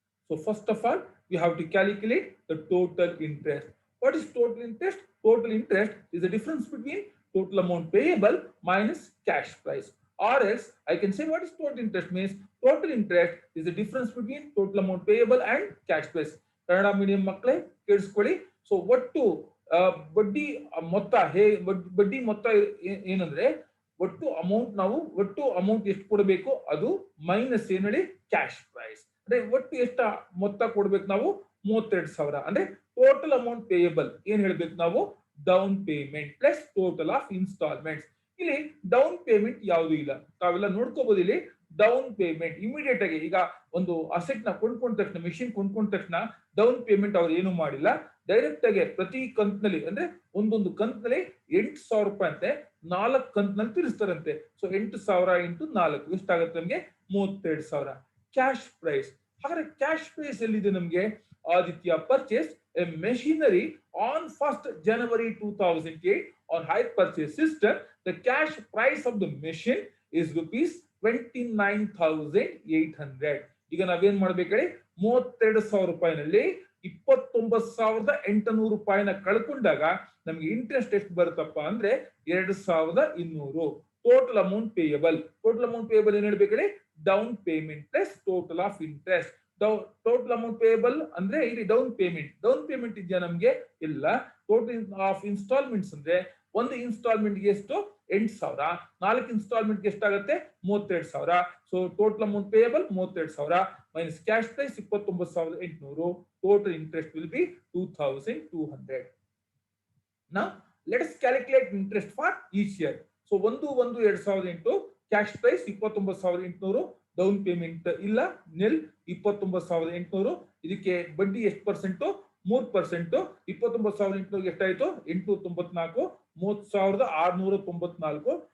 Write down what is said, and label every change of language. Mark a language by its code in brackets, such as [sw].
[en] So first of all, we have to calculate the total interest. What is total interest? Total interest is the difference between total amount payable minus cash price. Or else I can say what is total interest means total interest is the difference between total amount payable and cash price. [kn] Kannada medium ಮಕ್ಕಳೇ ಕೇಳಿಸ್ಕೊಳ್ಳಿ. So ಒಟ್ಟು ಬಡ್ಡಿ ಮೊತ್ತ ಬಡ್ಡಿ ಮೊತ್ತ ಏನಂದ್ರೆ ಒಟ್ಟು amount ಎಷ್ಟು ಕೊಡಬೇಕು ಅದು ಮೈನಸ್ ಏನ್ ಹೇಳಿ ಕ್ಯಾಶ್ ಪ್ರೈಸ್. ಅಂದ್ರೆ ಒಟ್ಟು ಎಷ್ಟು ಮೊತ್ತ ಕೊಡ್ಬೇಕು ನಾವು 32,000. [en] ಅಂದ್ರೆ total amount payable [kn] ಏನ್ ಹೇಳ್ಬೇಕು ನಾವು [en] Down payment plus total of installments. [kn] ಇಲ್ಲಿ ಡೌನ್ ಪೇಮೆಂಟ್ ಯಾವುದು ಇಲ್ಲ, ತಾವೆಲ್ಲ ನೋಡ್ಕೋಬಹುದು. ಇಲ್ಲಿ ಡೌನ್ ಪೇಮೆಂಟ್ ಇಮಿಡಿಯೇಟ್ ಆಗಿ ಈಗ ಒಂದು ಅಸೆಟ್ ನ ಕೊಂಡ್ಕೊಂಡ ತಕ್ಷಣ ಮೆಷಿನ್ ಕೊಂಡ್ಕೊಂಡ ತಕ್ಷಣ ಡೌನ್ ಪೇಮೆಂಟ್ ಅವ್ರು ಏನು ಮಾಡಿಲ್ಲ. ಡೈರೆಕ್ಟ್ ಆಗಿ ಪ್ರತಿ ಕಂತ್ನಲ್ಲಿ ಅಂದ್ರೆ ಒಂದೊಂದು ಕಂತ್ನಲ್ಲಿ 8,000 ರೂಪಾಯಿ ಅಂತೆ 4 ಕಂತ್ನಲ್ಲಿ ತೀರಿಸ್ತಾರಂತೆ. ಸೊ 8,000 ಇಂಟು 4 ಎಷ್ಟಾಗುತ್ತೆ ನಮ್ಗೆ 32,000 ಕ್ಯಾಶ್ ಪ್ರೈಸ್. ಹಾಗಾದ್ರೆ ಕ್ಯಾಶ್ ಪ್ರೈಸ್ ಎಲ್ಲಿದೆ ನಮ್ಗೆ? [en] Aditya purchase a machinery on 1st January 2008 on hire purchase system. The cash price of the machine is rupees 29,800. [kn] ಈಗ ನಾವೇನ್ ಮಾಡ್ಬೇಕಂದ್ರೆ 32,000 ರೂಪಾಯಿನಲ್ಲಿ 29,800 ರೂಪಾಯಿನ ಕಳ್ಕೊಂಡಾಗ ನಮ್ಗೆ ಇಂಟ್ರೆಸ್ಟ್ ಎಷ್ಟು ಬರುತ್ತಪ್ಪ ಅಂದ್ರೆ 2,200. [en] total amount payable [kn] ಏನ್ ಹೇಳ್ಬೇಕಂದ್ರೆ [en] Down payment plus total of interest. [kn] Total amount payable ಅಂದ್ರೆ ಇಲ್ಲಿ ಡೌನ್ ಪೇಮೆಂಟ್ ಇದೆಯಾ ನಮ್ಗೆ? ಇಲ್ಲ. ಟೋಟಲ್ ಆಫ್ ಇನ್ಸ್ಟಾಲ್ಮೆಂಟ್ಸ್ ಅಂದ್ರೆ ಒಂದು ಇನ್ಸ್ಟಾಲ್ಮೆಂಟ್ ಗೆ ಎಷ್ಟು 8,000, 4 ಇನ್ಸ್ಟಾಲ್ಮೆಂಟ್ ಗೆ ಎಷ್ಟಾಗುತ್ತೆ 32,000. [en] So total amount payable 32,000 minus cash price 29,800. Total interest will be 2,200. Now let us calculate interest for each year. So 1/1/2008 cash price 29,800, down payment ಇಲ್ಲ nil 29,800. [kn] ಇದಕ್ಕೆ ಬಡ್ಡಿ ಎಷ್ಟು ಪರ್ಸೆಂಟ್? 3%. 29,800 ಎಷ್ಟಾಯ್ತು? 894, 30,694.